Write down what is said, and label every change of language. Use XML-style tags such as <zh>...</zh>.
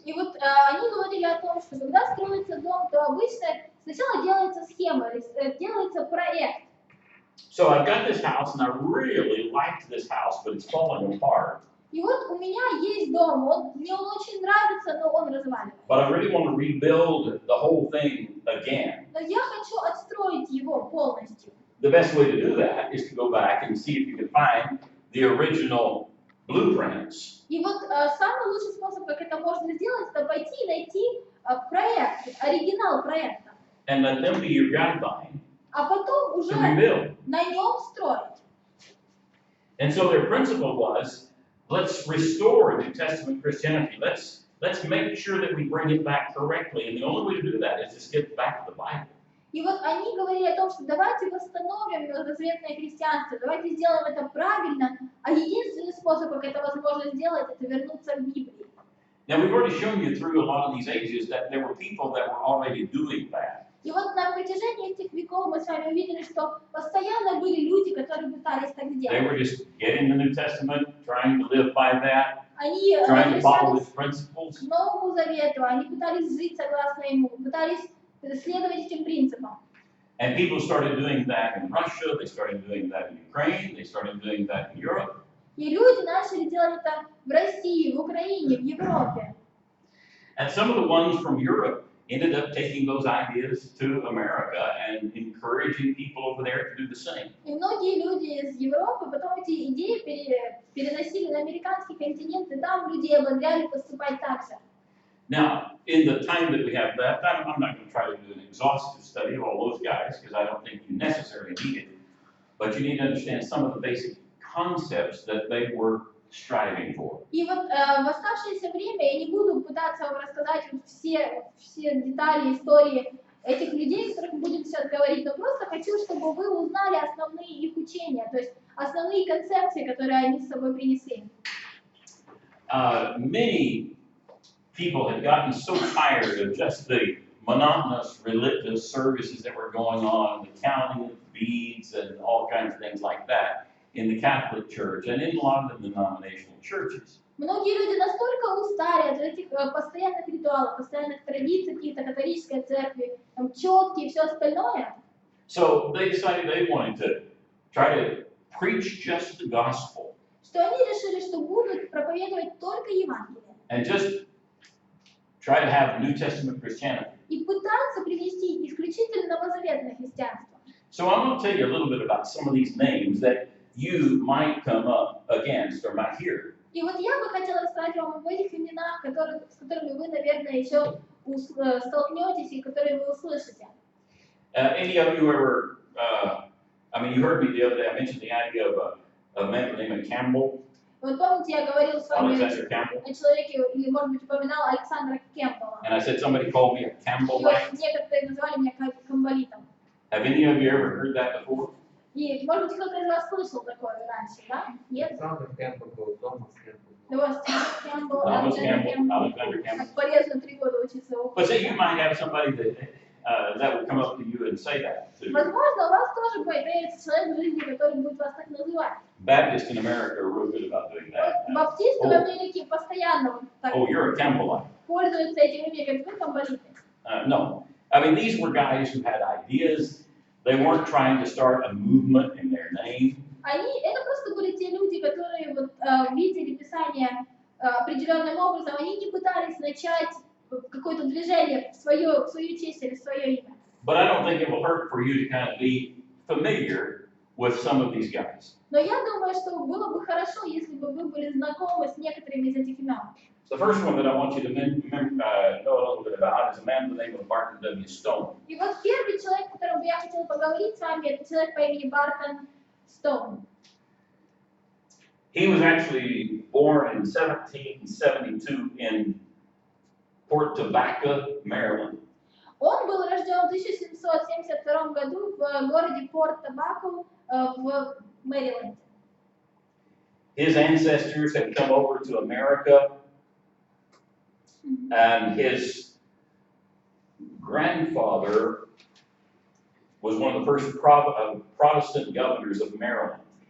<ru>И вот они говорили о том, что когда строится дом, то обычно сначала делается схема, делается проект.</ru> <en>So I've got this house, and I really liked this house, but it's falling apart.</en> <ru>И вот у меня есть дом, мне он очень нравится, но он разваливается.</ru> <en>But I really want to rebuild the whole thing again.</en> <ru>Но я хочу отстроить его полностью.</ru> <en>The best way to do that is to go back and see if you can find the original blueprints.</en> <ru>И вот самый лучший способ, как это можно сделать, это пойти и найти проект, оригинал проекта.</ru> <en>And let them be your guideline</en> <ru>А потом уже</ru> <en>to rebuild.</en> <ru>на нем строить.</ru> <en>And so their principle was, let's restore New Testament Christianity. Let's make sure that we bring it back correctly. And the only way to do that is just get back to the Bible.</en> <ru>И вот они говорили о том, что давайте восстановим новозаветное христианство, давайте сделаем это правильно, а единственный способ, как это возможно сделать, это вернуться к Библии.</ru> <en>Now we've already shown you through a lot of these ages that there were people that were already doing that.</en> <ru>И вот на протяжении этих веков мы с вами увидели, что постоянно были люди, которые пытались так</ru> <en>They</en> <ru>сделать.</ru> <en>were just getting the New Testament, trying to live by that,</en> <ru>Они</ru> <en>trying to follow</en> <ru>обращались</ru> <en>its principles.</en> <ru>к Новому Завету, они пытались жить согласно ему, пытались следовать этим принципам.</ru> <en>And people started doing that in Russia, they started doing that in Ukraine, they started doing that in Europe.</en> <ru>И люди начали делать это в России, в Украине, в Европе.</ru> <en>And some of the ones from Europe ended up taking those ideas to America and encouraging people over there to do the same.</en> <ru>И многие люди из Европы потом эти идеи переносили на американский континент, и там людей ободряли поступать так же.</ru> <en>Now, in the time that we have left, I'm not going to try to do an exhaustive study of all those guys because I don't think you necessarily need it. But you need to understand some of the basic concepts that they were striving for.</en> <ru>И вот в оставшееся время я не буду пытаться вам рассказать вот все детали истории этих людей, о которых мы будем сейчас говорить, но просто хочу, чтобы вы узнали основные их учения, то есть основные концепции, которые они с собой принесли.</ru> <en>Many people had gotten so tired of just the monotonous religious services that were going on, the counting of beads and all kinds of things like that in the Catholic Church and in a lot of the denominational churches.</en> <ru>Многие люди настолько устали от этих постоянных ритуалов, постоянных традиций каких-то католической церкви, там четки и все остальное.</ru> <en>So they decided they wanted to try to preach just the gospel.</en> <ru>Что они решили, что будут проповедовать только Евангелие.</ru> <en>And just try to have New Testament Christianity.</en> <ru>И пытаться привести исключительно новозаветное христианство.</ru> <en>So I'm going to tell you a little bit about some of these names that you might come up against or might hear.</en> <ru>И вот я бы хотела рассказать вам об этих именах, с которыми вы, наверное, еще столкнетесь и которые вы услышите.</ru> <en>Any of you ever, you heard me the other day, I mentioned the idea of a man named Campbell.</en> <ru>Вот помните, я говорил с вами</ru> <en>Alexander Campbell.</en> <ru>о человеке, или, может быть, упоминал Александра Кемпбелла.</ru> <en>And I said somebody called me a</en> <ru>И</ru> <en>Campbellite.</en> <ru>вот некоторые называли меня камбалитом.</ru> <en>Have any of you ever heard that before?</en> <ru>И, может быть, кто-то из вас слышал такое раньше, да? Нет? Александр Кемпбелл был, Томас Кемпбелл. У вас Кемпбелл,</ru> <en>Thomas</en> <ru>Александр</ru> <en>Alexander Campbell.</en> <ru>Как полезно 3 года учиться у</ru> <en>But say you might have somebody that would come up to you and say that. To you.</en> <ru>Возможно, у вас тоже появится человек в жизни, который будет вас так называть.</ru> <en>Baptists in America are real good about doing that.</en> <ru>Баптисты в Америке постоянно вот так</ru> <en>Oh, you're a Campbellite.</en> <ru>пользуются этим именем, вы камбалиты.</ru> <en>No. These were guys who had ideas. They weren't trying to start a movement in their name.</en> <ru>Это просто были те люди, которые вот, видели Писание определенным образом, они не пытались начать какое-то движение в свою честь или в свое имя.</ru> <en>But I don't think it will hurt for you to kind of be familiar with some of these guys.</en> <ru>Но я думаю, что было бы хорошо, если бы вы были знакомы с некоторыми из этих имен.</ru> <en>The first one that I want you to know a little bit about is a man by the name of Barton W. Stone.</en> <ru>И вот первый человек, о котором я хотела поговорить с вами, это человек по имени Бартон Стоун.</ru> <en>He was actually born in 1772 in Port Tobacco, Maryland.</en> <ru>Он был рожден в 1772 году в городе Порт-Табако в Мэриленде.</ru> <en>His ancestors had come over to America, and his grandfather was one of the first Protestant governors of Maryland.</en>